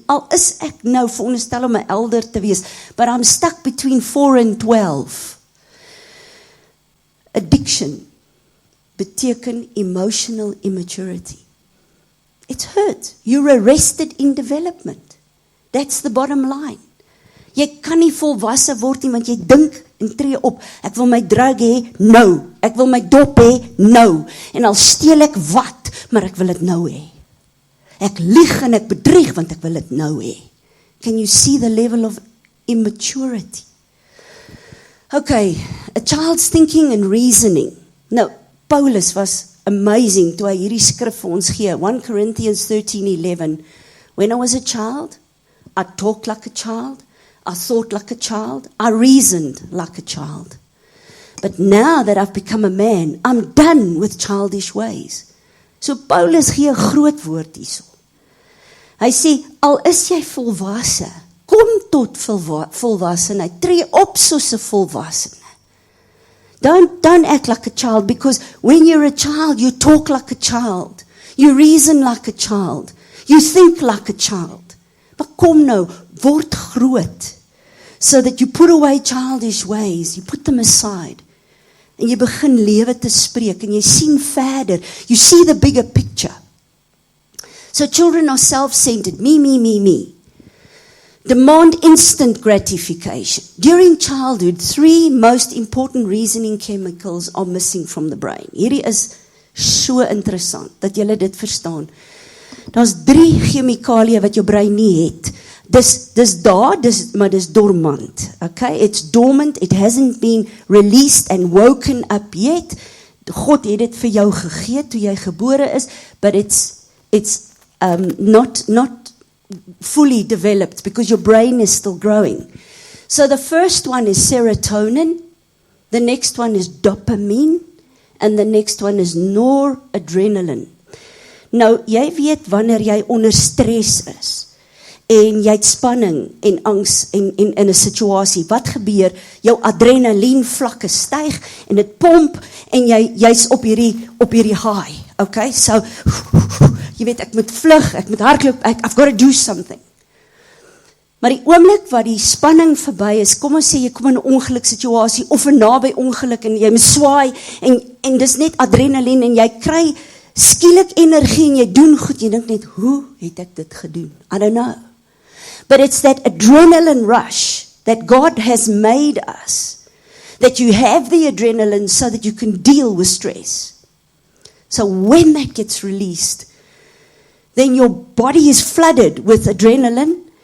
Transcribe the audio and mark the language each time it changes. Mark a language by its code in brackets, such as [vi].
[af] Al is ek nou veronderstel om 'n elder te wees, [en] but I'm stuck between 4 and 12. Addiction [af] beteken [en] emotional immaturity. It's hurt. You're arrested in development. That's the bottom line. [af] Jy kan nie volwasse word nie, want jy dink en tree op. Ek wil my drug hê, nou. Ek wil my dop hê, nou. En al steel ek wat, maar ek wil dit nou hê. Ek lieg en ek bedrieg, want ek wil dit nou hê. [en] Can you see the level of immaturity? Okay, a child's thinking and reasoning. [af] Nou, Paulus was amazing toe hy hierdie skrif vir ons gee. [en] 1 Corinthians 13:11. When I was a child, I talked like a child. I thought like a child. I reasoned like a child. But now that I've become a man, I'm done with childish ways. [af] So Paulus gee 'n groot woord hierso. Hy sê, al is jy volwasse, kom tot volwassenheid, tree op soos 'n volwassene. [en] Don't act like a child, because when you're a child, you talk like a child. You reason like a child. You think like a child. [af] Maar kom nou, word groot, [en] so that you put away childish ways, you put them aside, [af] en jy begin lewe te spreek, en jy sien verder, [en] you see the bigger picture. So children are self-centered, me. Demand instant gratification. During childhood, 3 most important reasoning chemicals are missing from the brain. [af] Hierdie is so interessant, dat julle dit verstaan. Daar's 3 chemikalieë wat jou brein nie het. Maar dis dormant. Okay? [en] It's dormant, it hasn't been released and woken up yet. [af] God het dit vir jou gegee toe jy gebore is, [en] but it's not fully developed because your brain is still growing. So the first one is serotonin, the next one is dopamine, and the next one is noradrenaline. [af] Nou, jy weet wanneer jy onder stres is, en jy het spanning en angs en in 'n situasie, wat gebeur? Jou adrenalien vlakke styg, en dit pomp, en jy's op hierdie high, okay? So, jy weet, ek moet vlug, ek moet hardloop, [en] I've got to do something. [af] Maar die oomblik wat die spanning verby is, kom ons sê, jy kom in 'n ongeluksituasie, of 'n naby ongeluk, en jy moet swaai, en dis net adrenalien, en jy kry skielik energie, en jy doen goed, jy dink net, hoe het ek dit gedoen? [en] I don't know. But it's that adrenaline rush that God has made us, that you have the adrenaline so that you can deal with stress. So when that gets released, then your body is flooded with adrenaline.